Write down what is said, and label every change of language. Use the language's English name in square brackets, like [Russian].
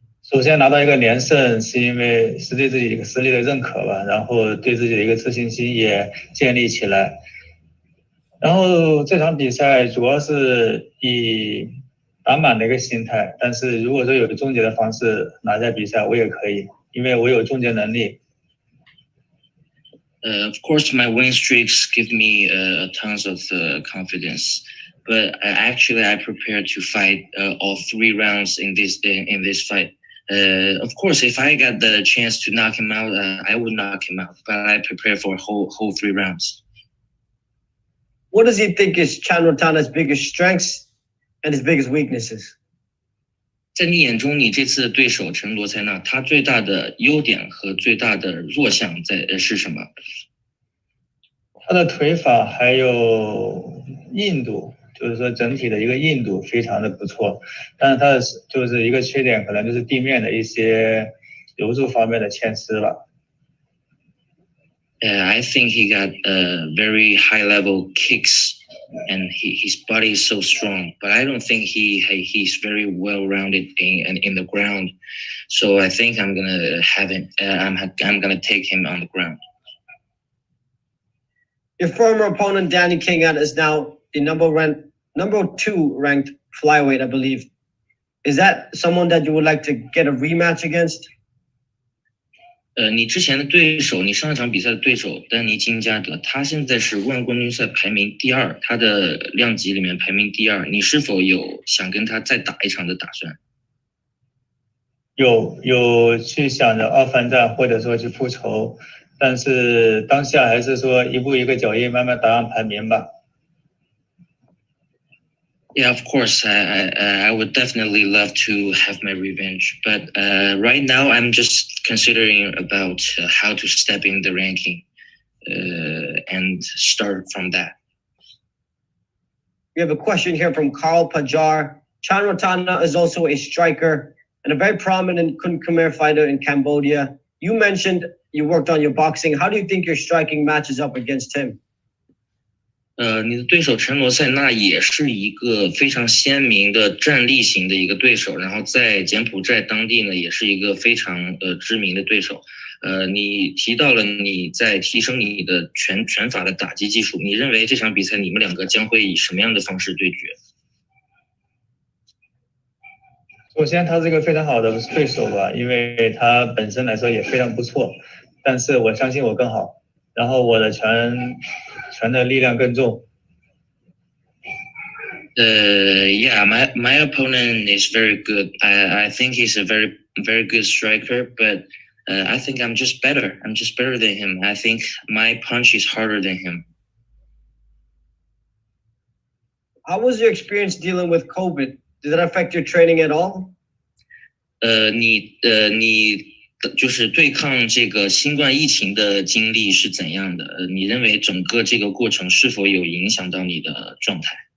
[Chinese] 首先拿到一个连胜，是因为是对自己一个实力的认可吧，然后对自己的一个自信心也建立起来。然后这场比赛主要是以打满的一个心态，但是如果说有个终结的方式拿下比赛，我也可以，因为我有终结能力。 [English] Of course, my win streaks give me tons of confidence, but actually, I prepared to fight all 3 rounds in this fight. Of course, if I got the chance to knock him out, I would knock him out. But I prepared for whole 3 rounds. What does he think is Chanrotana's biggest strengths and his biggest weaknesses? [Chinese] 在你眼中，你这次的对手陈罗塞纳，他最大的优点和最大的弱项是什么？他的腿法还有硬度，就是说整体的一个硬度非常的不错，但是他的就是一个缺点，可能就是地面的一些柔术方面的欠失吧。 [English] I think he got very high level kicks, and his body is so strong. But I don't think he's very well rounded in the ground. So I think I'm gonna have him. I'm gonna take him on the ground. Your former opponent Danny King is now the number 2 ranked flyweight, I believe. Is that someone that you would like to get a rematch against? [Chinese] 你之前的对手，你上一场比赛的对手丹尼金加德，他现在是万冠军赛排名第2，他的量级里面排名第2。你是否有想跟他再打一场的打算？有去想着2番战，或者说去复仇，但是当下还是说一步一个脚印，慢慢打上排名吧。 [English] Yeah, of course. I would definitely love to have my revenge, but right now I'm just considering about how to step in the ranking and start from that. We have a question here from Carl Pajar. Chanrotana is also a striker and a very prominent Khmer fighter in Cambodia. You mentioned you worked on your boxing. How do you think your striking matches up against him? [Chinese] 你的对手陈罗塞纳也是一个非常鲜明的战力型的一个对手，然后在柬埔寨当地呢，也是一个非常知名的对手。你提到了你在提升你的拳法的打击技术，你认为这场比赛你们两个将会以什么样的方式对决？首先，他是一个非常好的对手吧，因为他本身来说也非常不错，但是我相信我更好，然后我的拳的力量更重。 [English] Yeah, my opponent is very good. I think he's a very good striker, but I think I'm just better. I'm just better than him. I think my punch is harder than him. How was your experience dealing with COVID? Did that affect your training at all? [Chinese] 你就是对抗这个新冠疫情的经历是怎样的？你认为整个这个过程是否有影响到你的状态？